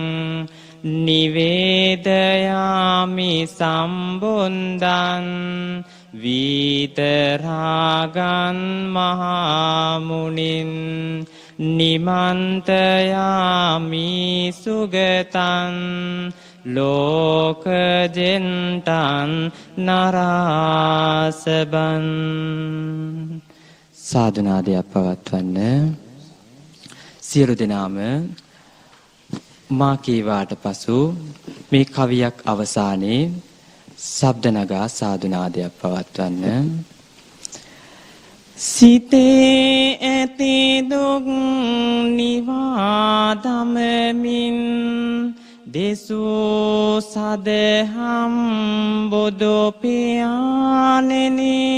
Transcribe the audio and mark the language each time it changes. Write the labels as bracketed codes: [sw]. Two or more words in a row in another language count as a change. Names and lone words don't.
[pi] නිවේදයාමි සම්බුන්දං වීතරාගන් මහාමුනින් නිමන්තයාමි සුගතං ලෝකජෙන්ටං නරාසබන් [si] සාදුනාදයක් පවත්වන්න. සියලු දෙනාම මා කීවාට පසු මේ කවියක් අවසානයේ ශබ්ද නගා සාදුනාදයක් පවත්වන්න. සිතේ ඇති දුක් නිවාදමමින් දෙසූ සදහම් බුදු පියාණෙනි